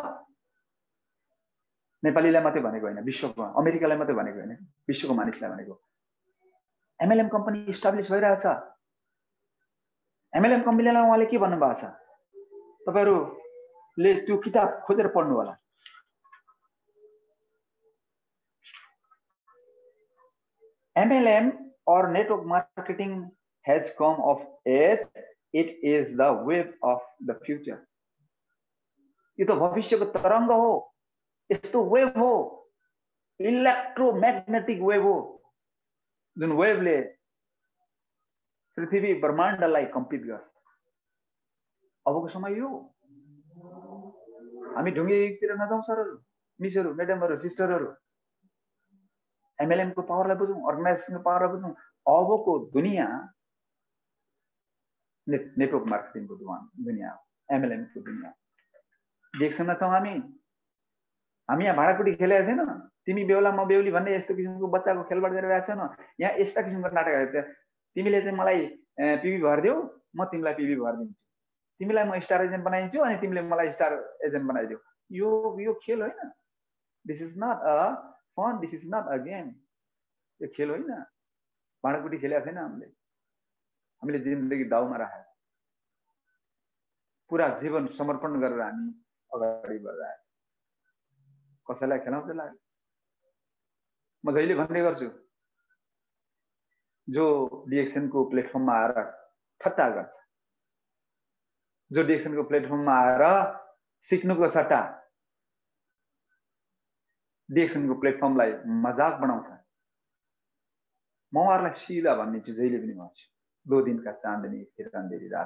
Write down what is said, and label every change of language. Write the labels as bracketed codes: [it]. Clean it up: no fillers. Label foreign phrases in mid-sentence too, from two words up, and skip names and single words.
[ne] नेपालीलाई मात्रै भनेको होइन, विश्वको, अमेरिकालाई मात्रै भनेको होइन, विश्वको मानिसलाई भनेको। एमएलएम कम्पनी इस्टाब्लिस भइरहेछ। एमएलएम कम्पनीलाई उहाँले के भन्नुभएको छ? तपाईहरुले त्यो किताब खोजेर पढ्नु होला। [en] MLM or network marketing has come of age. It is the wave of the future. [ne] यो त भविष्यको तरंग हो, यस्तो वेभ हो, [en] electromagnetic wave [ne] हो, जुन वेभले पृथ्वी ब्रह्माण्डलाई कम्पित गर्छ। अबको समय यो, हामी ढुङ्गे युगतिर नजाउँ सरहरू, मिसहरू, म्याडमहरू, सिस्टरहरू। एमएलएम को पावरलाई बुझौँ, अर्गनाइजेसनको पावरलाई बुझौँ। अबको दुनिया [en] network marketingको [ne] दुनिया, एमएलएम को दुनिया। डिरेक्सनमा छौँ हामी। हामी यहाँ भाँडाकुटी खेलेका छैन, तिमी बेहुला म बेहुली भन्ने यस्तो किसिमको बच्चाको खेलबाट गरिरहेको छैन। यहाँ यस्ता किसिमको नाटकहरू, तिमीले चाहिँ मलाई पिबी भरिदेऊ, म तिमीलाई पिबी भरिदिन्छु, तिमीलाई म [en] star agent [ne] बनाइदिन्छु अनि तिमीले मलाई [en] star agent [ne] बनाइदेऊ। यो खेल होइन। [en] this is not a fun, this is not a game. [ne] यो खेल होइन, भाँडाकुटी खेलेका छैन हामीले जिन्दगी दाउमा राखेको, पुरा जीवन समर्पण गरेर हामी अगाडि बढिरहेको। कसैलाई खेलाउँछ लाग्यो। म जहिले भन्ने गर्छु, जो डिएक्सनको प्लेटफर्ममा आएर ठट्टा गर्छ, जो डिएक्सनको प्लेटफर्ममा आएर सिक्नुको सट्टा डिएक्सनको प्लेटफर्मलाई मजाक बनाउँछ, म उहाँहरूलाई सिधा भनिदिन्छु, जहिले पनि भन्छु, 2 दिनका [hi] चाँदनी फिर अँधेरी रात।